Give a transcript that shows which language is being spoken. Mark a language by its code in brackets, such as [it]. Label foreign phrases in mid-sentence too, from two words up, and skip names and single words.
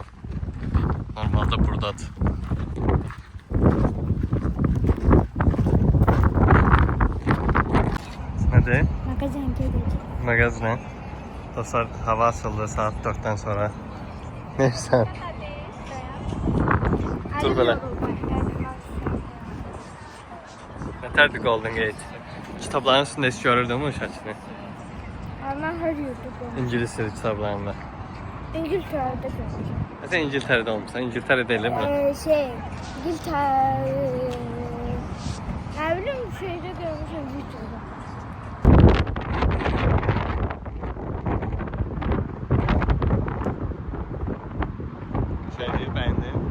[az] Normalda buradadır. Nədir? Magazin gedəcək. Mağazına. [tr] Dostlar, hava açıldı saat 4'ten sonra. [az] Neyse. Dur belə. Nətərdir Golden Gate? Kitabların üstündə hiç görürdün mü şəklini? [tr] Ama her yurdu [az] İngilis dili kitablarında. [tr] İngiltere'de görmüşüm. Sen İngiltere'de olmuşsan, İngiltere'de değil mi? İngiltere... Ne bileyim şeyde görmüşüm videoda. Şeyleri beğendin.